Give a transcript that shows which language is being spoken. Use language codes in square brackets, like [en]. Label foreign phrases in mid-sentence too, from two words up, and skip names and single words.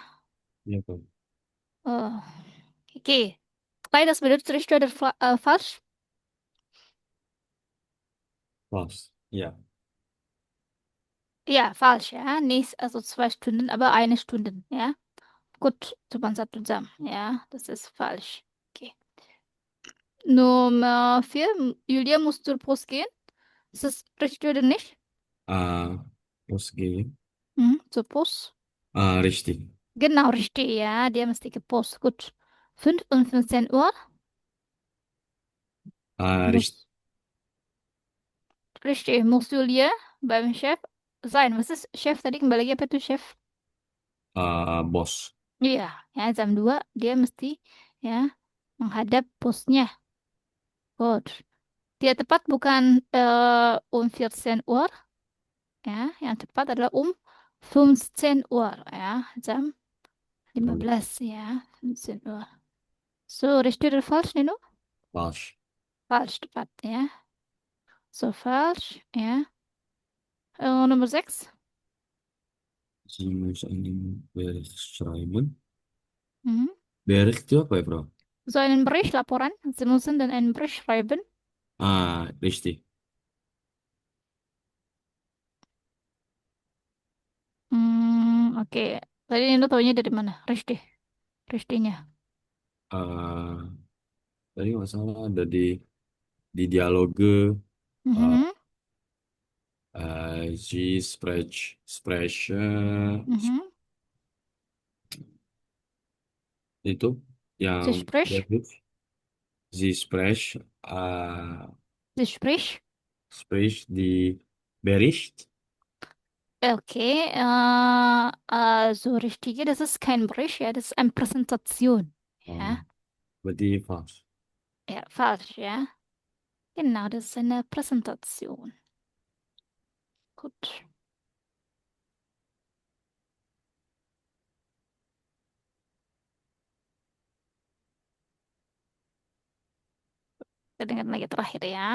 [id] Iya, Prof. Oh. Okay. [de] Das bedeutet richtig oder falsch? Falsch. Ja. Ja, falsch, ja. Nicht, also 2 Stunden, aber eine Stunde, ja. Gut, [id] cuma 1 jam. [de] Ja, das ist falsch. Okay. Nummer 4. Julia muss zur Post gehen. Ist das richtig oder nicht? [id] Terus gini. [de] Zur Post. Richtig. Genau, richtig, ja. [id] Dia mesti ke Post. [de] Gut. 5 und 15 Uhr. Richtig. Richtig. Muss Julia beim Chef sein. Was ist Chef tadi? [id] Kembali lagi apa tuh chef? Bos. Iya, ya jam 2 dia mesti ya menghadap bosnya. Good. Dia tepat bukan 14 Uhr, ya. Yang tepat adalah 15 Uhr, ya. Jam 15, ya. 15 Uhr. [de] So, richtig oder falsch, Nino? Falsch. Falsch, [id] tepat, ya. [de] So, falsch, ya. [id] Nomor 6. [de] Sie muss einen Bericht schreiben. Mhm. [id] Bericht itu apa ya, Bro? [de] So einen Bericht, laporan. Sie müssen dann einen Bericht schreiben. Richtig. Oke. [id] Tadi Nino taunya dari mana? [de] Richtig. Richtignya. [id] Tadi nggak salah ada di dialoge Mhm. [de] sie spreche Mhm. [id] itu yang [de] Sie spricht. David sie spreche Sie spricht. spricht die Bericht. Okay, so richtige, das ist kein Bericht, ja, das ist eine Präsentation. Ja, [id] Berarti falsch. [de] ja, falsch, ja. Genau, das ist eine Präsentation. Gut. [id] Kita dengar lagi terakhir ya.